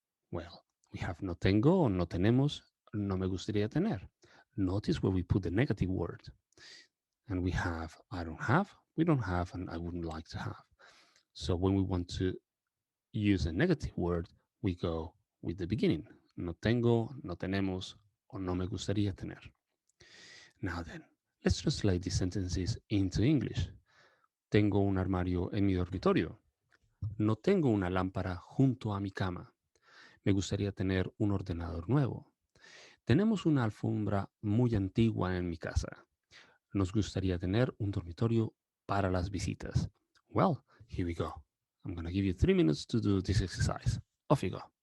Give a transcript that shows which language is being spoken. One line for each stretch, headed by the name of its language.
English: Well, we have
Spanish: no tengo or no tenemos, no me gustaría tener.
English: Notice where we put the negative word. And we have I don't have, we don't have, and I wouldn't like to have. So when we want to use a negative word, we go with the beginning.
Spanish: No tengo, no tenemos, or no me gustaría tener.
English: Now then, let's translate these sentences into English.
Spanish: Tengo un armario en mi dormitorio. No tengo una lámpara junto a mi cama. Me gustaría tener un ordenador nuevo. Tenemos una alfombra muy antigua en mi casa. Nos gustaría tener un dormitorio para las visitas.
English: Well, here we go. I'm going to give you 3 minutes to do this exercise. Off you go.